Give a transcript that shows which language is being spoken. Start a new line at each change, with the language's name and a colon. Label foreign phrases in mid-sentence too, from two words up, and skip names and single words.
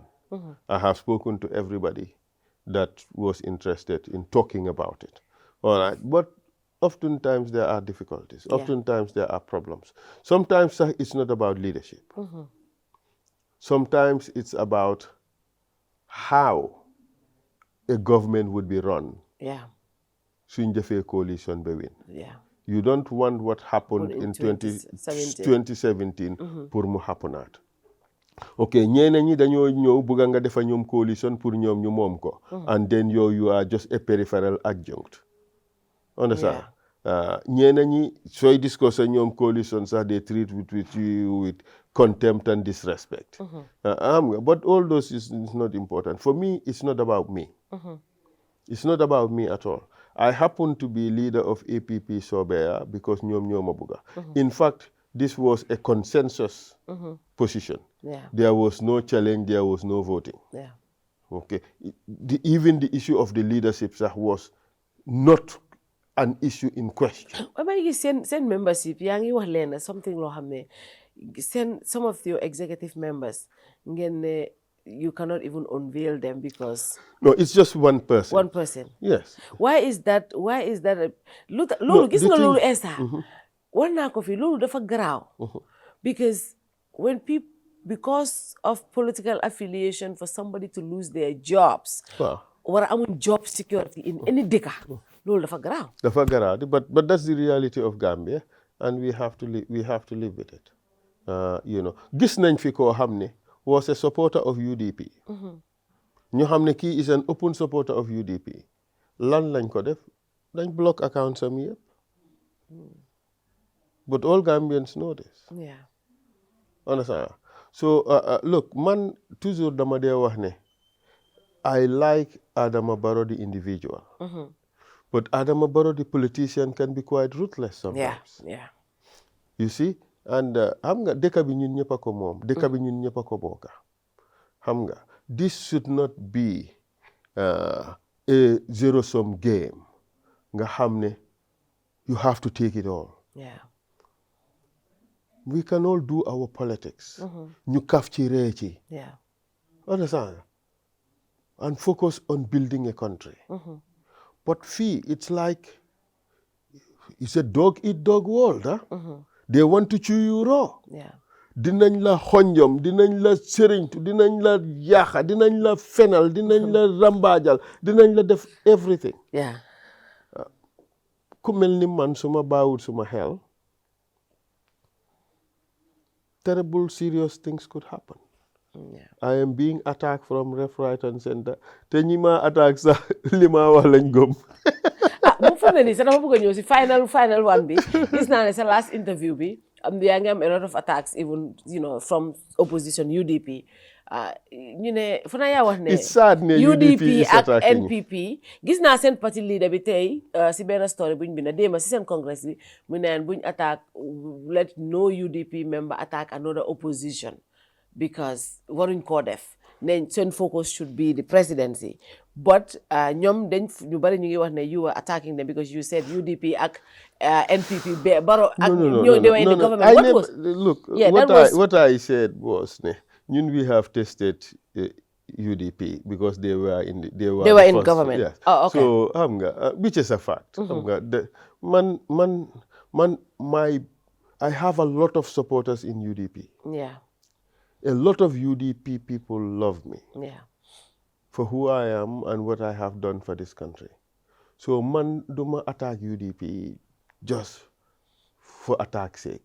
English: I have spoken to everybody that was interested in talking about it. All right, but oftentimes there are difficulties. Oftentimes there are problems. Sometimes it's not about leadership. Sometimes it's about how a government would be run.
Wolof: Suñ defee
English: coalition be win. You don't want what happened in 2017
Wolof: pour mu happenaat. Okay, ñeneen ñi dañoo ñëw bëgg nga defa ñoom coalition pour ñoom ñu moom ko.
English: And then you are just a peripheral adjunct. Understand?
Wolof: ñeneen ñi sooy discuss ñoom coalition sax
English: they treat with you with contempt and disrespect. But all those is not important. For me, it's not about me. It's not about me at all. I happen to be leader of APP Sobeyaa because
Wolof: ñoom ñoo ma bëgga.
English: In fact, this was a consensus position. There was no challenge, there was no voting. Okay. Even the issue of the leadership was not an issue in question. When you send membership, you wax something
Wolof: loo xam ne
English: send some of your executive members you cannot even unveil them because no, it's just one person. One person. Yes. Why is that?
Wolof: Loolu gis nga loolu Essa. War naa ko fi loolu dafa garaaw.
English: Because because of political affiliation for somebody to lose their jobs.
Wolof: War amuñ
English: job security in any dëkka.
Wolof: Loolu dafa garaaw. Dafa garaaw,
English: but that's the reality of Gambia, and we have to live with it.
Wolof: Gis nañ fi koo xam ne
English: was a supporter of UDP.
Wolof: ñu xam ne kii
English: is an open supporter of UDP.
Wolof: Lan lañ ko def? Dañ block accounts am yëpp.
English: But all Gambians know this. Yeah. Understand? So, look,
Wolof: man, toujours dama dee wax ne,
English: I like Adama Barrow the individual. But Adama Barrow the politician can be quite ruthless sometimes. Yeah. You see?
Wolof: And xam nga dëkk bi ñun ñëpp a ko moom, dëkk bi ñun ñëpp a ko bokka. Xam nga,
English: this should not be a zero-sum game.
Wolof: Nga xam ne,
English: you have to take it all. Yeah. We can all do our politics.
Wolof: Ñu kaf ci ree ci.
English: Yeah. Understand? And focus on building a country. But fee, it's like, it's a dog-eat-dog world. Huh? They want to chew you raw. Yeah.
Wolof: Dinañ la xonjom, dinañ la sëriñtu, dinañ la yaaxa, dinañ la fenal, dinañ la rambaajal, dinañ la def everything.
English: Yeah.
Wolof: Ku mel ni man suma baawul suma xel,
English: terrible, serious things could happen. Yeah. I am being attacked from left, right, and center.
Wolof: Te ñi ma attack sax li ma wax lañ gëm. Bu fekkee ni sax dama bëgg a ñëw si
English: final one
Wolof: bi gis naa ne sa
English: last interview
Wolof: bi yaa ngi am
English: a lot of attacks even from opposition UDP.
Wolof: ñu ne fu na yaa wax ne.
English: It's sad ne UDP is ak attacking.
Wolof: NPP gis naa seen parti leader bi tey si benn story buñ bind démba si seen congress bi mu neen buñ
English: attack let no UDP member attack another opposition
Wolof: because waruñ koo def ne seen
English: focus should be the presidency
Wolof: but ñoom dañ ñu bari ñu ngi wax ne
English: you were attacking them because you said UDP
Wolof: ak NPP Barrow ak ñoo
English: they were in the government. Look, yeah, what I said was
Wolof: ne ñun
English: we have tested UDP because they were in government. Yes. Oh, okay. So
Wolof: xam nga
English: which is a fact.
Wolof: Xam nga
English: I have a lot of supporters in UDP. Yeah. A lot of UDP people love me. Yeah. For who I am and what I have done for this country. So
Wolof: man duma
English: attack UDP just for attack's sake.